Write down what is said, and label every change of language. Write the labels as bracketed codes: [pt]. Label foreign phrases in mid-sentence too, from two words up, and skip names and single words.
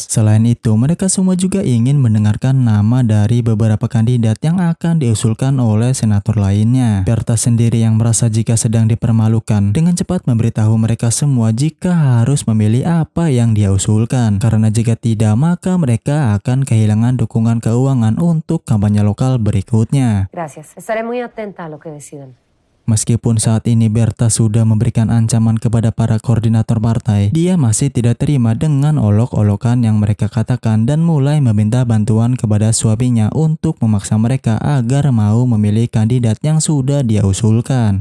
[id] Selain itu, mereka semua juga ingin mendengarkan nama dari beberapa kandidat yang akan diusulkan oleh senator lainnya. Berta sendiri yang merasa jika sedang dipermalukan, dengan cepat memberitahu mereka semua jika harus memilih apa yang dia usulkan, karena jika tidak maka mereka akan kehilangan dukungan keuangan untuk kampanye lokal berikutnya. [es] Gracias. Estaré muy atenta a lo que decidan. [id] Meskipun saat ini Berta sudah memberikan ancaman kepada para koordinator partai, dia masih tidak terima dengan olok-olokan yang mereka katakan dan mulai meminta bantuan kepada suaminya untuk memaksa mereka agar mau memilih kandidat yang sudah dia usulkan.